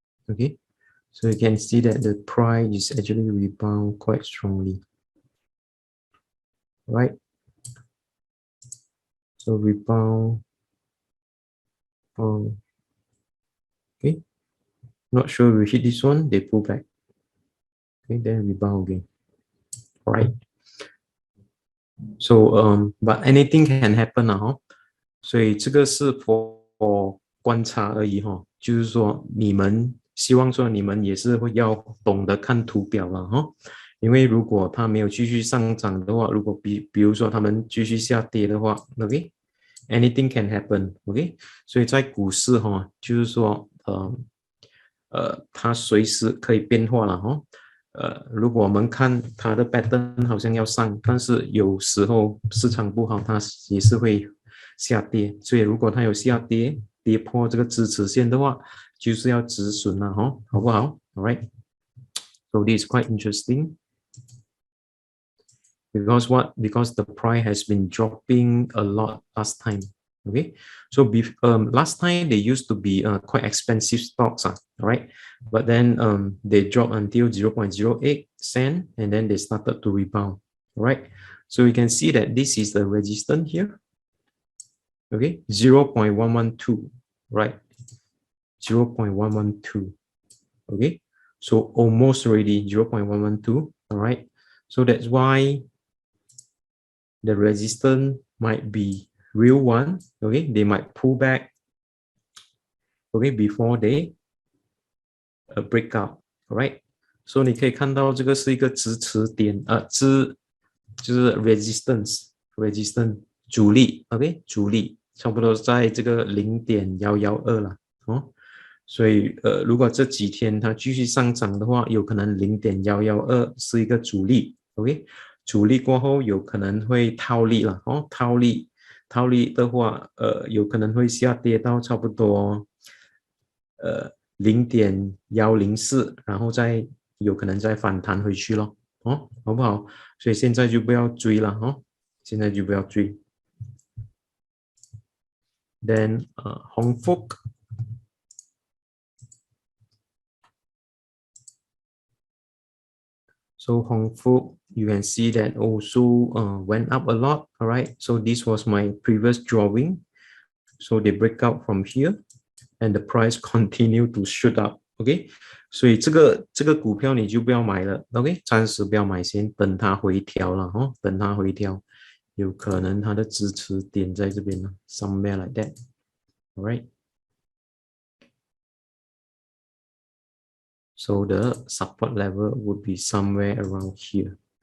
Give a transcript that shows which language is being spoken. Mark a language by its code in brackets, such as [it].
[en] Okay, so you can see that the price is actually rebound quite strongly, right? So rebound Okay, not sure we hit this one, they pull back. Okay, then rebound again. All right. So but anything can happen [zh] 所以这个是 for 观察而已就是说你们希望说你们也是会要懂得看图表了因为如果它没有继续上涨的话，如果比如说他们继续下跌的话 ，OK， [en] anything can happen， [zh] OK， 所以在股市就是说它随时可以变化了如果我们看它的 pattern 好像要上，但是有时候市场不好，它也是会下跌。所以如果它有下跌，跌破这个支持线的话，就是要止损了好不好 ？ [en] All right. So this is quite interesting. Because what? Because the price has been dropping a lot last time. Okay, so last time they used to be quite expensive stocks, right? But then they dropped until 0.08 cent, and then they started to rebound, right? So you can see that this is the resistance here. Okay, 0.112, right? 0.112. Okay, so almost already 0.112. All right, so that's why the resistance might be real one. Okay, they might pull back. Okay, before they break out. Alright, so [zh] 你可以看到这个是一个支持点就是 resistance 阻力 ，OK， 阻力差不多在这个0.112了所以如果这几天它继续上涨的话，有可能0.112是一个阻力 ，OK， 阻力过后有可能会套利了套利的话有可能会下跌到差不多0.104，然后再有可能再反弹回去咯好不好？所以现在就不要追了现在就不要追。 [en] Then Hong Fook. So Hong Fook, you can see that also went up a lot. All right. So this was my previous drawing. So they break out from here, and the price continue to shoot up. [zh] OK， 所以这个股票你就不要买了 ，OK， 暂时不要买先，等它回调了等它回调，有可能它的支持点在这边呢 ， [en] somewhere like that，all right。 So the support level would be somewhere around here.